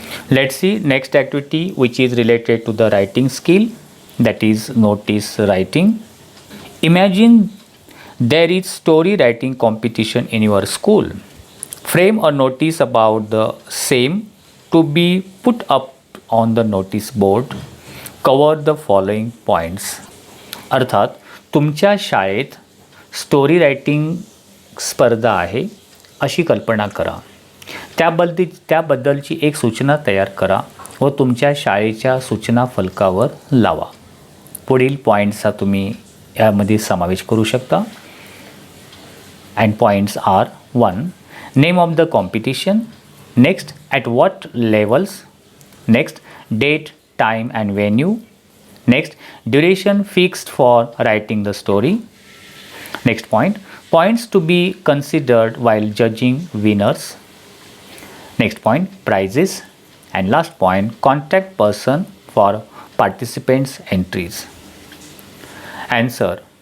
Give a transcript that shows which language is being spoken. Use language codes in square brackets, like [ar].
[en] Let's see next activity which is related to the writing skill, that is notice writing. Imagine there is story writing competition in your school. Frame a notice about the same to be put up on the notice board. Cover the following points. [mr] अर्थात तुमच्या शाळेत story writing स्पर्धा आहे अशी कल्पना करा. त्याबद्दलची एक सूचना तयार करा व तुमच्या शाळेच्या सूचना फलकावर लावा. पुढील पॉईंट्सचा तुम्ही यामध्ये समावेश करू शकता. [en] And points are 1. Name of the competition. Next, at what levels. Next, date, time and venue. Next, duration fixed for writing the story. Next point, points to be considered while judging winners. Next point, prizes. And last point, contact person for participants' entries. Answer.